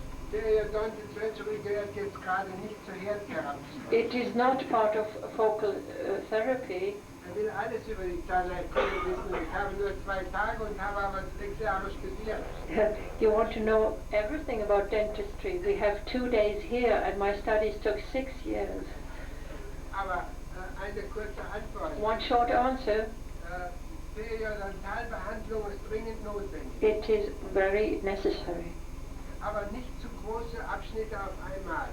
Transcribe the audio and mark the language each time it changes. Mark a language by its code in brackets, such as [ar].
[de] Periodontal surgery gehört jetzt gerade nicht zur Herdtherapie. [en] It is not part of focal therapy. [de] Will alles über die Zahnheilkunde wissen. Ich habe nur 2 Tage und habe aber 6 Jahre studiert. [en] You want to know everything about dentistry. We have 2 days here, and my studies took 6 years. [de] Aber eine kurze Antwort. [en] One short answer. [de] Periodontalbehandlung ist dringend notwendig. [en] It is very necessary. [de] Aber nicht zu große Abschnitte auf einmal.